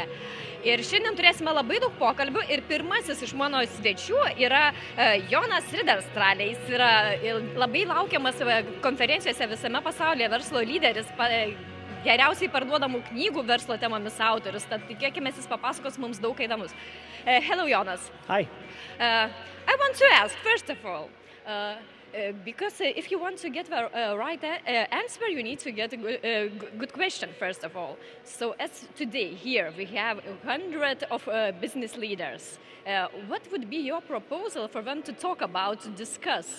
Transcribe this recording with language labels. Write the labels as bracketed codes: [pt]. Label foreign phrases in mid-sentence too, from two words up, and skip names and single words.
[lt] Ir šiandien turėsime labai daug pokalbių ir pirmasis iš mano svečių yra Jonas Ridderstrale. Jis yra labai laukiamas konferencijose visame pasaulyje verslo lyderis, geriausiai parduodamų knygų verslo temomis autorius, tad tikėkime, jis papasakos mums daug įdomus. [en] Hello, Jonas. Hi. I want to ask, first of all, because if you want to get the right answer, you need to get a good question, first of all. So as today here we have 100 of business leaders, what would be your proposal for them to talk about, to discuss?